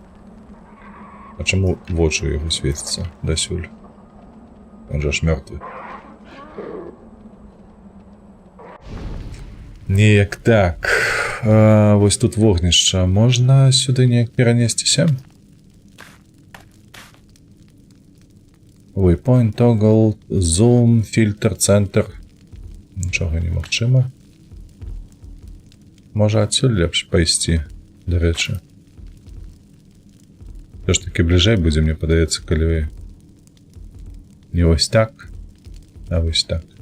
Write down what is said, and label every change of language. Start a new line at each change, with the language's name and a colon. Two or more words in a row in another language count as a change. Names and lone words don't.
Belarusian: А чаму вочы яго свецяцца дасюль? Он жа ж мёртвы. Неяк так. Вось тут вогнішча. Можна сюды неяк перанесціся?
English: Waypoint, toggle, zoom,
Belarusian: фільтр, цэнтр. Нічога немагчыма. Можа адсюль лепш пайсці, дарэчы.
Russian: Все ж таки
Belarusian: бліжэй будзе, мне падаецца, калі не вось так, а вось так.